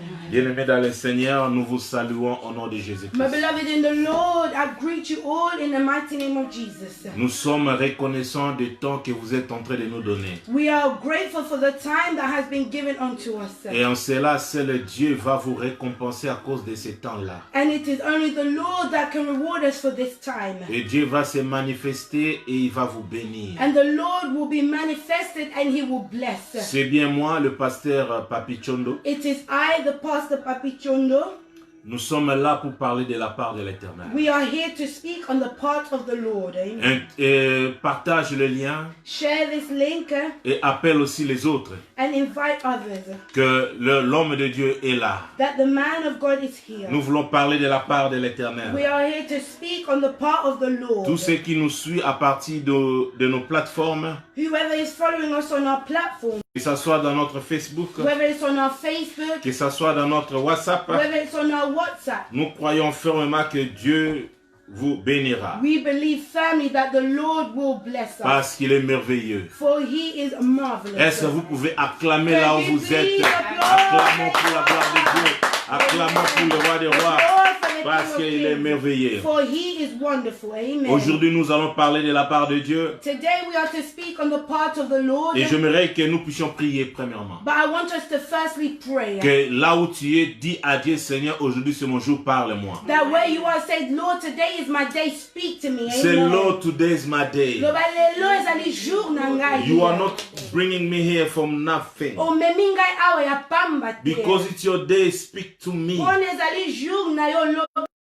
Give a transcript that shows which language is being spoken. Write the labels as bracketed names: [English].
[French] Bien-aimés dans le Seigneur, nous vous saluons au nom de Jésus-Christ. [English] My beloved in the Lord, I greet you all in the mighty name of Jesus. [French] Nous sommes reconnaissants du temps que vous êtes en train de nous donner. [English] We are grateful for the time that has been given unto us. [French] Et en cela, seul Dieu va vous récompenser à cause de ce temps-là. [English] And it is only the Lord that can reward us for this time. [French] Et Dieu va se manifester et il va vous bénir. [English] And the Lord will be manifested and he will bless. [French] C'est bien moi, le pasteur Papi Chondo. [English] It is I, the Pastor Papi Chondo. [French] Nous sommes là pour parler de la part de l'Éternel. [English] We are here to speak on the part of the Lord. Amen. [French] Partage le lien [English] Share this link [French] et appelle aussi les autres. [English] and invite others. [French] Que l'homme de Dieu est là. [English] That the man of God is here. [French] Nous voulons parler de la part de [English] We [French] l'Éternel. [English] are here to speak on the part of the Lord. [French] Tous ceux qui nous suivent à partir de nos plateformes, [English] Whoever is following us on our platform, [French] que ce soit dans notre Facebook, [English] whether it's on our Facebook, [French] que ce soit dans notre WhatsApp, [English] whether it's on our WhatsApp, [French] nous croyons fermement que Dieu vous bénira. [English] we believe firmly that the Lord will bless us. [French] Parce qu'il est merveilleux. [English] For he is marvelous. [French] Est-ce que vous pouvez acclamer là où vous êtes? Acclamons pour la gloire de Dieu. Acclamons pour le roi des rois. Parce qu'il est merveilleux. [English] For he is wonderful. Amen. [French] Aujourd'hui, nous allons parler de la part de Dieu. [English] Today we are to speak on the part of the Lord. [French] Et j'aimerais que nous puissions prier premièrement. [English] But I want us to firstly pray. [French] Que là où tu es, dis à Dieu, Seigneur, aujourd'hui c'est mon jour, parle-moi. [English] That where you are, say, Lord, today is my day, speak to me. Say, Amen. Lord, today is my day. [Lingala] Loba lelo ezali jour na ngai. [English] You are not bringing me here from nothing. [Lingala] Omemi ngai awa ya pamba te. [English] Because it's your day, speak to me. [Lingala] Pona ezali jour na yo loba.